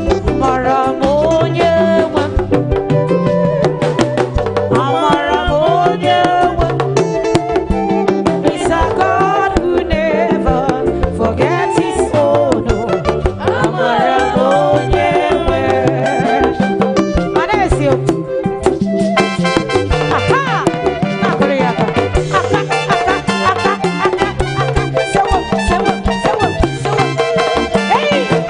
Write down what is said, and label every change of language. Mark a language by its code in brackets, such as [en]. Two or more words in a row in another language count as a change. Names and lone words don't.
[ig] Amara m onye nwe m. Amara m onye nwe m. [en] He's a God who never forgets his own. [ig] Amara m onye nwe m. Mana ezi okwu. Aha! Akụrụ ya aka. Aka, aka, aka, aka, aka. Sewo, sewo, sewo, sewo. Hey!